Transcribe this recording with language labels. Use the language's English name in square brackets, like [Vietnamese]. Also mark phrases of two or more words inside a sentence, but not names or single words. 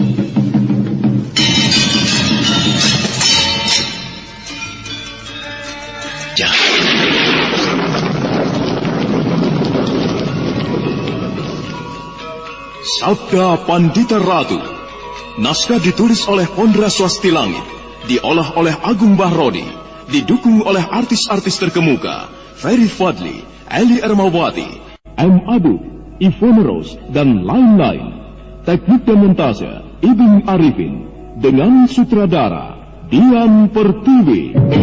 [Indonesian] Sabda Pandita Ratu. Naskah ditulis oleh Pondra Swasti Langit, diolah oleh Agung Bahrodi, didukung oleh artis-artis terkemuka Ferry Fadli, Ali Ermawati, M. Abu, Ivone Rose, dan lain-lain. Teknik dan montase Ibing Arifin, dengan sutradara Dian Pertiwi.